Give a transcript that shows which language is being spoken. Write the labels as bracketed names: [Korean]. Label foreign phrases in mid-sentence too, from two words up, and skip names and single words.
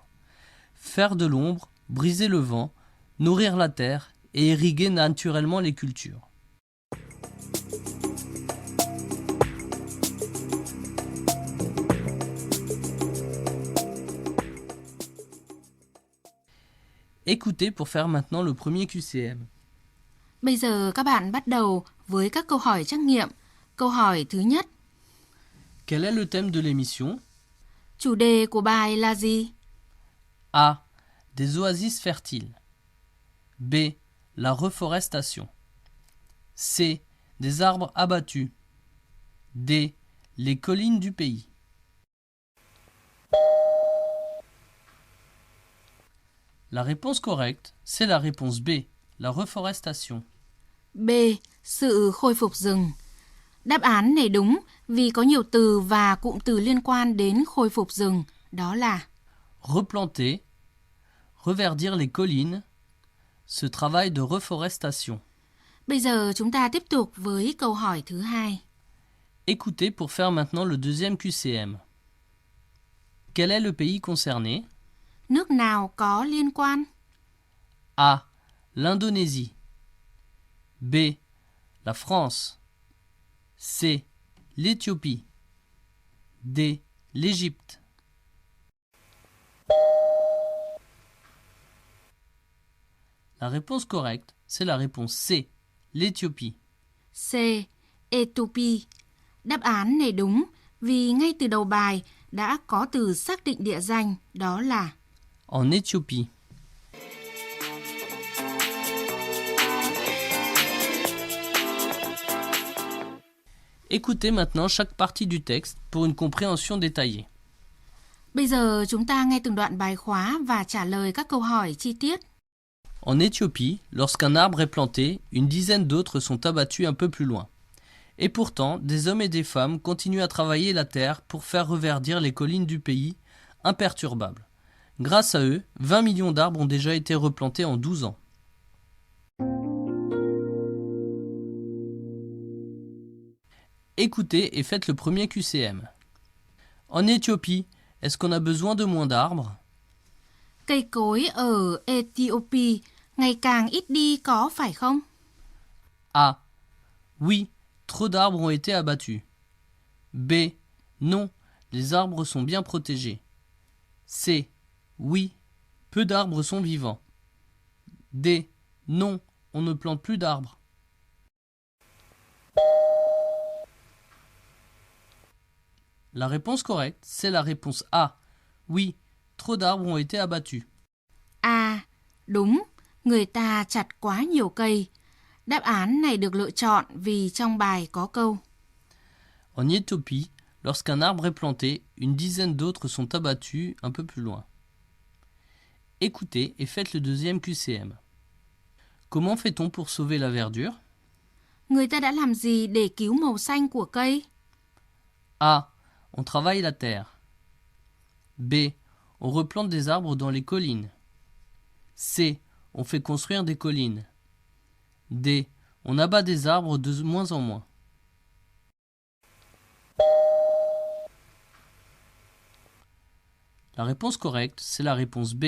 [French] Faire de l'ombre, briser le vent, nourrir la terre et irriguer naturellement les cultures. Écoutez pour faire maintenant le premier QCM. [Vietnamese] Bây giờ các bạn bắt đầu với các câu hỏi trắc nghiệm. Câu hỏi thứ nhất, [French] Quel est le thème de l'émission? [Vietnamese] chủ đề của bài là gì? [French] A. Des oasis fertiles. B. La reforestation. C. Des arbres abattus. D. Les collines du pays. La réponse correcte, c'est la réponse B, la reforestation. [Vietnamese] B. Sự khôi phục rừng. Đáp án này đúng vì có nhiều từ và cụm từ liên quan đến khôi phục rừng, đó là [French] Replanter, reverdir les collines, ce travail de reforestation. [Vietnamese] Bây giờ chúng ta tiếp tục với câu hỏi thứ hai. [French] Écoutez pour faire maintenant le deuxième QCM. Quel est le pays concerné? [Vietnamese] Nước nào có liên quan? [French] A. L'Indonésie. B. La France. C. L'Éthiopie. D. L'Égypte. La réponse correcte, c'est la réponse C. L'Éthiopie. [Vietnamese] C. Ethiopia. Đáp án này đúng vì ngay từ đầu bài đã có từ xác định địa danh, đó là [French] En Éthiopie. Écoutez maintenant chaque partie du texte pour une compréhension détaillée. [Vietnamese] Bây giờ chúng ta nghe từng đoạn bài khóa và trả lời các câu hỏi chi tiết. [French] En Éthiopie, lorsqu'un arbre est planté, une dizaine d'autres sont abattus un peu plus loin. Et pourtant, des hommes et des femmes continuent à travailler la terre pour faire reverdir les collines du pays, imperturbables. Grâce à eux, 20 millions d'arbres ont déjà été replantés en 12 ans. Écoutez et faites le premier QCM. En Éthiopie, est-ce qu'on a besoin de moins d'arbres? [Vietnamese] Cây cối ở Ethiopia ngày càng ít đi có phải không? [French] A. Oui, trop d'arbres ont été abattus. B. Non, les arbres sont bien protégés. C. Oui, peu d'arbres sont vivants. D. Non, on ne plante plus d'arbres. La réponse correcte, c'est la réponse A. Oui, trop d'arbres ont été abattus. [Vietnamese] A. Đúng, người ta chặt quá nhiều cây. Đáp án này được lựa chọn vì trong bài có câu [French] En Éthiopie, lorsqu'un arbre est planté, une dizaine d'autres sont abattus un peu plus loin. Écoutez et faites le deuxième QCM. Comment fait-on pour sauver la verdure? [Vietnamese] Người ta đã làm gì để cứu màu xanh của cây? [French] A. On travaille la terre. B. On replante des arbres dans les collines. C. On fait construire des collines. D. On abat des arbres de moins en moins. La réponse correcte, c'est la réponse B.